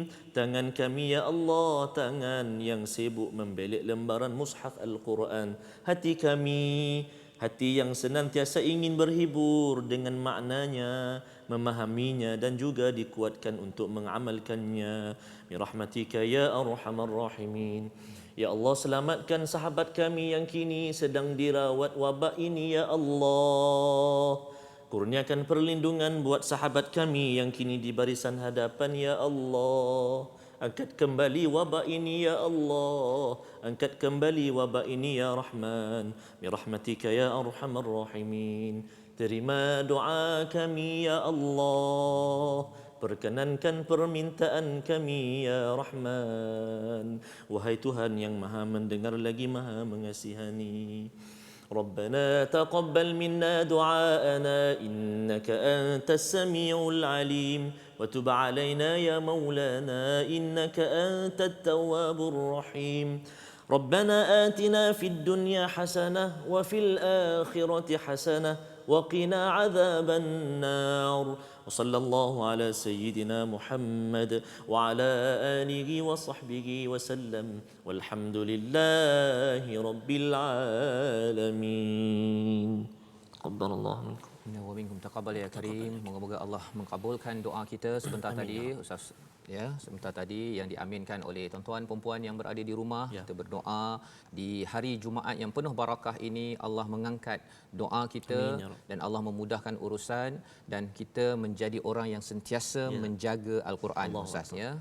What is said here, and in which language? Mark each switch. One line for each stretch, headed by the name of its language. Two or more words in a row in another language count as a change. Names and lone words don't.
Malay: Tangan kami ya Allah, tangan yang sibuk membelik lembaran mushaf Al-Quran. Hati kami, hati yang senantiasa ingin berhibur dengan maknanya, memahaminya dan juga dikuatkan untuk mengamalkannya.
Arabic: برحمتك يا أرحم الراحمين.
Malay: Ya Allah, selamatkan sahabat kami yang kini sedang dirawat wabak ini ya Allah. Kurniakan perlindungan buat sahabat kami yang kini di barisan hadapan ya Allah, Angkat kembali wabak ini ya Allah. Angkat kembali wabak ini ya Rahman.
Arabic: برحمتك يا أرحم الراحمين.
Malay: Terima doa kami ya Allah. Perkenankan permintaan kami ya Rahman. Wahai Tuhan yang maha mendengar lagi maha mengasihani.
Arabic: ربنا تقبل منا دعاءنا إنك أنت السميع العليم وتب علينا يا مولانا إنك أنت التواب الرحيم ربنا آتنا في الدنيا حسنة وفي الآخرة حسنة وقنا عذاب النار وصلى الله على سيدنا محمد وعلى آله وصحبه وسلم والحمد لله رب العالمين تقبل الله منكم. ومنكم تقبل يا كريم.
Malay: Moga-moga Allah mengabulkan doa kita sebentar tadi Ustaz sebentar tadi yang diaminkan oleh tuan-tuan perempuan yang berada di rumah. Kita berdoa di hari Jumaat yang penuh barakah ini Allah mengangkat doa kita. Amin, dan Allah memudahkan urusan dan kita menjadi orang yang sentiasa menjaga al-Quran Ustaz ya.